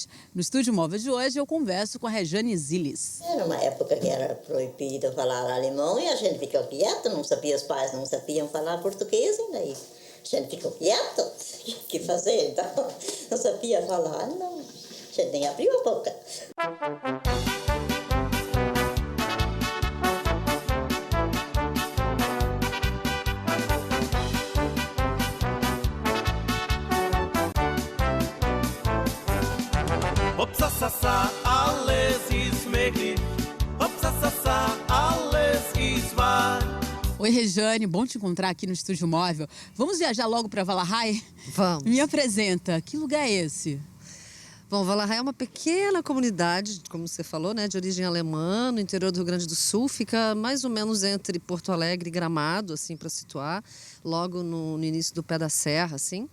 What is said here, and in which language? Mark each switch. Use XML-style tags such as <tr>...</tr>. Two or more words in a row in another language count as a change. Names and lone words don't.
<pt>No Estúdio Móvel de hoje, eu converso com a Rejane Zillis. Era uma época que era proibido falar alemão e a gente ficou quieto, não sabia, os pais não sabiam falar português, e daí a gente ficou quieto, o que fazer? Então, não sabia falar, não, a gente nem abriu a boca.</pt> <de>Hopsasasa, alles ist möglich. Hopsasasa, alles ist wahr.</de> <pt>Oi, Rejane, bom te encontrar aqui no Estúdio Móvel. Vamos viajar logo para Walachei? Vamos. Me apresenta, que lugar é esse? Bom, Walachei é uma pequena comunidade, como você falou, né, de origem alemã, no interior do Rio Grande do Sul. Fica mais ou menos entre Porto Alegre e Gramado, assim, para situar, logo no início do pé da serra, assim.</pt>